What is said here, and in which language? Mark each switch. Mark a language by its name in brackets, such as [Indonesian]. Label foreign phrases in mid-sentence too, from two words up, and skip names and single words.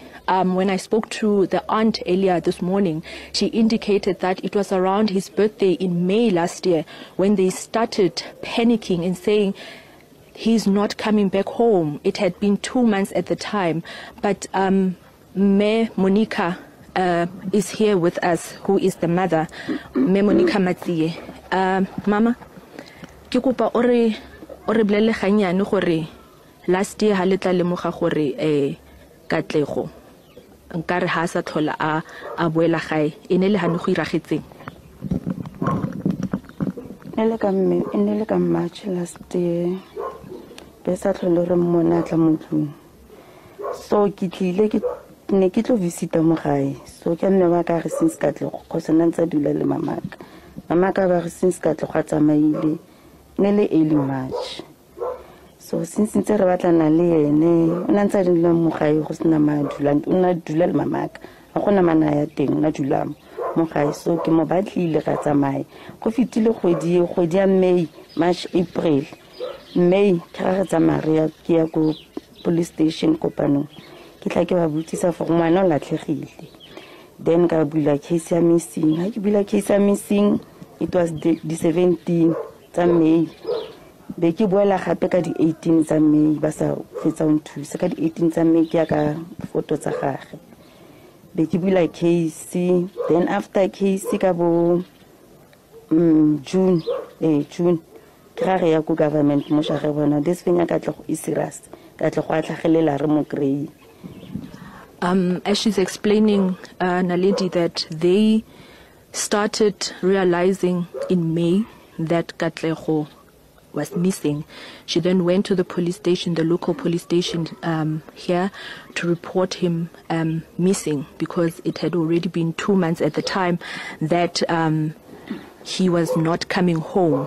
[English] When I spoke to the aunt earlier this morning, she indicated that it was around his birthday in May last year when they started panicking and saying he's not coming back home. It had been 2 months at the time, but Me Monica is here with us, who is the mother, Me Monica Matsie. [Tswana] Mama, ke kopa ore blele ganyane gore [English] last year [Tswana] ha letla lemoga gore Katlego nkare ha sa tlhola a boela gae ene le hane go iragetseng. Ene le ka March [English] last year [Tswana] besa tlhole re mmona tla motlong, so ke tlile ke ne ke tlo visita mo gae, so ke nne ba ka re since Katlego go se nantsa dula le mamaka ba re since Katlego a tsamaile ne le early March. So since ntse re batlana le ene o nantsa dula mo gae go sena madula, o na dula le mamaka a gona mana ya teng na dula mo gae, so ke mo batlile ga tsamaye go fitile kgwedi ya May, March, April. May ke ga tsamaya ke ya go [English] police station [Tswana] Kopanong ke tla ke ba botsisa for ngwana o latlhegile, then ka bula case ya missing. Ha ke bula case ya missing, [English] it was the 17 [Tswana] tsa May, be ke boela gape ka di 18 tsa May ba sa fetsa o nthusa ka di 18 tsa May ke ya ka photo tsa gagwe, be ke bula case. [English] Then after case [Tswana] ka bo June ke ga re ya go government mo sha re bona [English] this thing [Tswana] ya Katlego [English] is serious, [Tswana] Katlego a tlhagelela re mo grey. [English] As she's explaining, Naledi, that they started realizing in May that Katlego was missing. She then went to the police station, the local police station here, to report him missing, because it had already been 2 months at the time that he was not coming home.